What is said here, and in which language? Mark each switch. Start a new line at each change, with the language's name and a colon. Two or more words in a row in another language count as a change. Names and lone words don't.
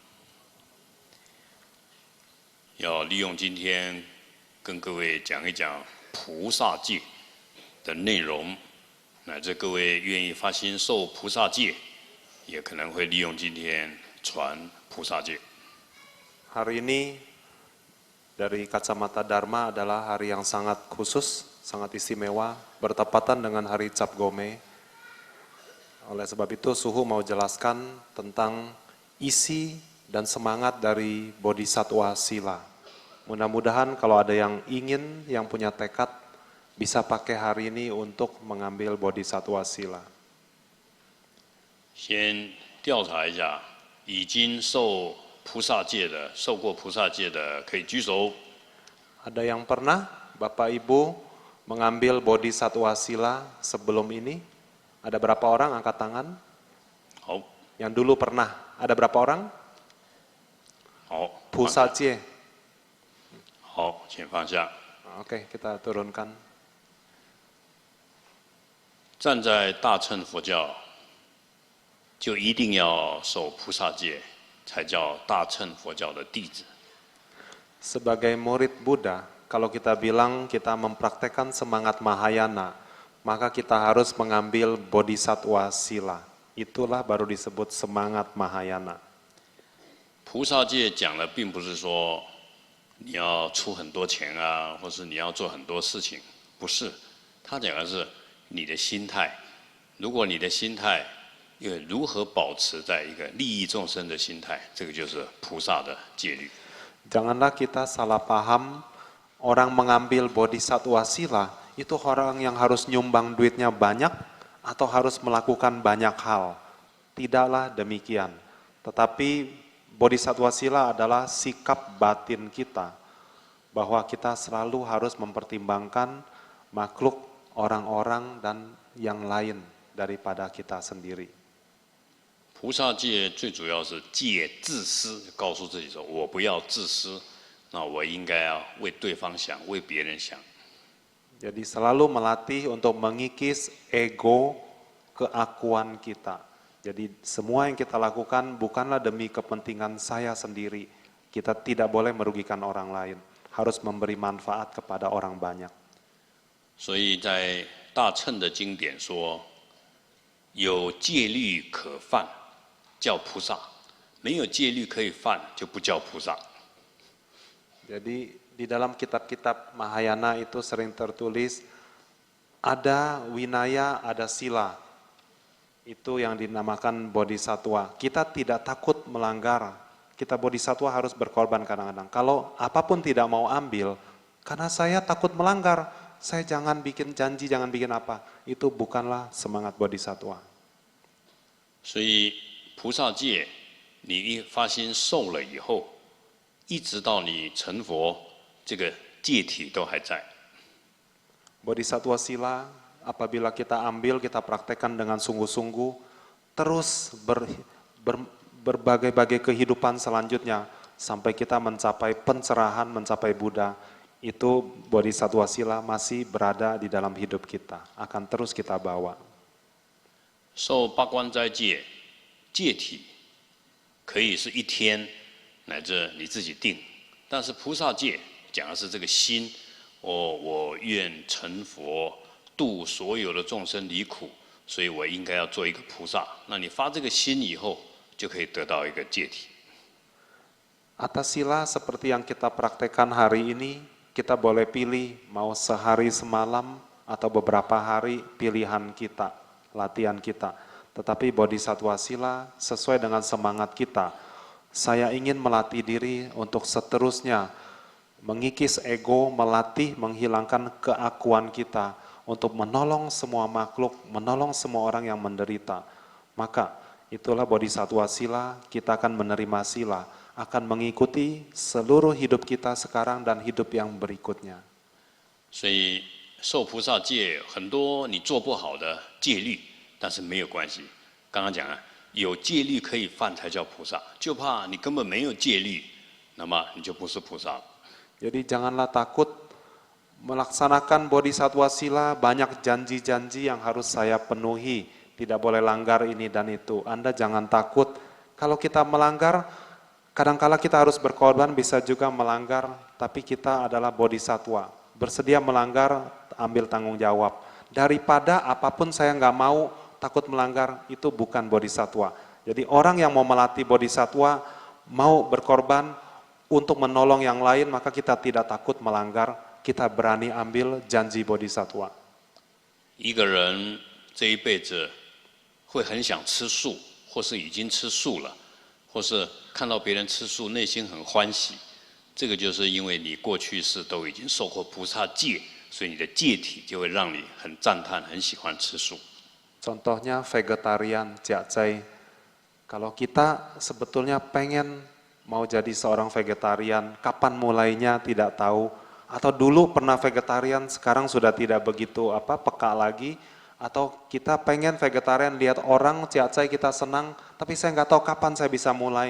Chinese: 要利用今天跟各位讲一讲菩萨戒的内容，乃至各位愿意发心受菩萨戒，也可能会利用今天传菩萨戒。
Indonesian: Hari ini dari kacamata Dharma adalah hari yang sangat khusus, sangat istimewa, bertepatan dengan hari Cap Gome. Oleh sebab itu Suhu mau jelaskan tentang isi dan semangat dari Bodhisattva Sila. Mudah-mudahan kalau ada yang ingin, yang punya tekad, bisa pakai hari ini untuk mengambil Bodhisattva Sila.
Chinese: 先调查一下，已经受过菩萨戒的可以举手。
Indonesian: Ada yang pernah Bapak Ibu mengambil Bodhisattva Sila sebelum ini? Ada berapa orang angkat tangan?
Chinese: 好，
Indonesian: Yang dulu pernah, ada berapa orang?
Chinese: 好，菩萨戒. 好，请放下。
Indonesian: Oke, kita turunkan.
Chinese: 站在大乘佛教，就一定要守菩萨戒，才叫大乘佛教的弟子。
Indonesian: Sebagai murid Buddha, kalau kita bilang kita mempraktekkan semangat Mahayana, maka kita harus mengambil Bodhisattva Sila. Itulah baru disebut semangat Mahayana.
Chinese: 菩萨戒讲的并不是说你要出很多钱啊，或是你要做很多事情，不是。他讲的是你的心态。如果你的心态如何保持在一个利益众生的心态，这个就是菩萨的戒律。
Indonesian: Janganlah kita salah paham, orang mengambil Bodhisattva Sila, itu orang yang harus nyumbang duitnya banyak atau harus melakukan banyak hal. Tidaklah demikian. Tetapi Bodhisattva Sila adalah sikap batin kita, bahwa kita selalu harus mempertimbangkan makhluk, orang-orang, dan yang lain daripada kita sendiri.
Chinese: 菩萨戒最主要是戒自私，告诉自己说：“我不要自私，那我应该要为对方想，为别人想。”
Indonesian: Jadi selalu melatih untuk mengikis ego keakuan kita. Jadi semua yang kita lakukan bukanlah demi kepentingan saya sendiri. Kita tidak boleh merugikan orang lain. Harus memberi manfaat kepada orang banyak.
Chinese: 所以在大乘的经典说，有戒律可犯，叫菩萨；没有戒律可以犯，就不叫菩萨。
Indonesian: Jadi di dalam kitab-kitab Mahayana itu sering tertulis ada winaya, ada sila. Itu yang dinamakan bodhisattva. Kita tidak takut melanggar. Kita bodhisattva harus berkorban kadang-kadang. Kalau apapun tidak mau ambil, karena saya takut melanggar, saya jangan bikin janji, jangan bikin apa. Itu bukanlah semangat bodhisattva.
Chinese: 所以菩萨戒，你一发心受了以后，一直到你成佛，这个戒体都还在。
Indonesian: Bodhisattva Sila, apabila kita ambil, kita praktekkan dengan sungguh-sungguh, terus berbagai-bagai kehidupan selanjutnya, sampai kita mencapai pencerahan, mencapai Buddha, itu Bodhisattva Sila masih berada di dalam hidup kita, akan terus kita bawa.
Chinese: 受八关斋戒，戒体可以是一天，乃至你自己定。但是菩萨戒讲的是这个心，我愿成佛，度所有的众生离苦，所以我应该要做一个菩萨。那你发这个心以后，就可以得到一个戒体。
Indonesian: Atas sila seperti yang kita praktekkan hari ini, kita boleh pilih mau sehari semalam atau beberapa hari pilihan kita, latihan kita. Tetapi Bodhisattva sila sesuai dengan semangat kita. Saya ingin melatih diri untuk seterusnya mengikis ego, melatih, menghilangkan keakuan kita untuk menolong semua makhluk, menolong semua orang yang menderita. Maka itulah Bodhisattva sila, kita akan menerima sila, akan mengikuti seluruh hidup kita sekarang dan hidup yang berikutnya.
Chinese: 所以受菩萨戒很多你做不好的戒律，但是没有关系。刚刚讲了，有戒律可以犯才叫菩萨，就怕你根本没有戒律，那么你就不是菩萨了。
Indonesian: Jadi janganlah takut melaksanakan Bodhisattva sila, banyak janji-janji yang harus saya penuhi, tidak boleh langgar ini dan itu. Anda jangan takut, kalau kita melanggar, kadangkala kita harus berkorban, bisa juga melanggar, tapi kita adalah Bodhisattva. Bersedia melanggar, ambil tanggung jawab. Daripada apapun saya nggak mau, takut melanggar, itu bukan Bodhisattva. Jadi orang yang mau melatih Bodhisattva, mau berkorban untuk menolong yang lain, maka kita tidak takut melanggar, kita berani ambil janji Bodhisattva.
Chinese: 一个人这一辈子会很想吃素，或是已经吃素了，或是看到别人吃素，内心很欢喜。这个就是因为你过去世都已经受过菩萨戒，所以你的戒体就会让你很赞叹，很喜欢吃素。
Indonesian: Contohnya vegetarian, jiacai. Kalau kita sebetulnya pengen mau jadi seorang vegetarian, kapan mulainya tidak tahu. Atau dulu pernah vegetarian, sekarang sudah tidak begitu peka lagi. Atau kita pengen vegetarian, lihat orang jiacai kita senang, tapi saya nggak tahu kapan saya bisa mulai.